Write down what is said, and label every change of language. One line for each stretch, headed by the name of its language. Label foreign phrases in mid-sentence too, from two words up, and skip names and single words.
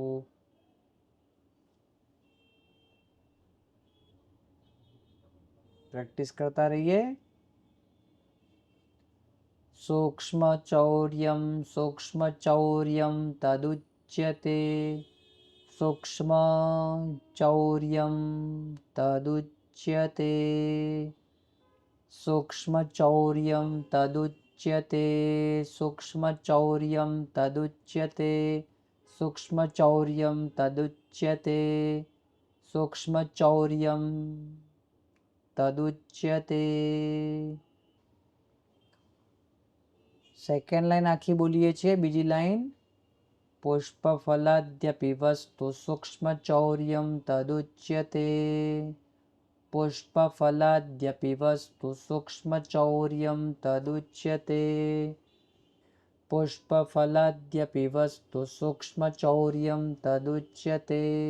Gujarati: પ્રેક્ટિસ કરતા રહીએ.
Sanskrit: સૂક્ષ્મ ચૌર્યમ, સૂક્ષ્મ ચૌર્યમ તદુચ્યતે, सूक्ष्म चौर्यं तदुच्यते सूक्ष्मचौर्यं तदुच्यते सूक्ष्मचौर्यं तदुच्यते सूक्ष्मचौर्यं तदुच्यते सूक्ष्मचौर्यं तदुच्यते.
English: second line
Gujarati: આખી બોલીએ છીએ. બીજી લાઈન
Sanskrit: પુષ્પફલાદ્યપી વસ્તુ સૂક્ષ્મચૌર્યં તદુચ્યતે પુષ્પફલાદ્યપી વસ્તુ સૂક્ષ્મચૌર્યં તદુચ્યતે પુષ્પફલાદ્યપી વસ્તુ સૂક્ષ્મચૌર્યં તદુચ્યતે.